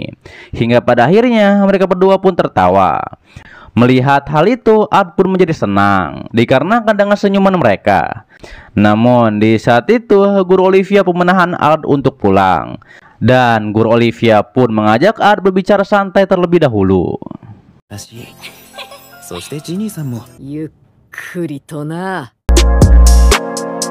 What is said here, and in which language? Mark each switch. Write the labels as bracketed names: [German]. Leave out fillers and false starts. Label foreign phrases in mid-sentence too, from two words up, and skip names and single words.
[Indonesian] Hingga pada akhirnya mereka berdua pun tertawa. Melihat hal itu, Art pun menjadi senang dikarenakan dengan senyuman mereka. Namun di saat itu Guru Olivia pun menahan Art untuk pulang. Dan Guru Olivia pun mengajak Art berbicara santai terlebih dahulu. [Japanese] そしてジニーさんもゆっくりとな。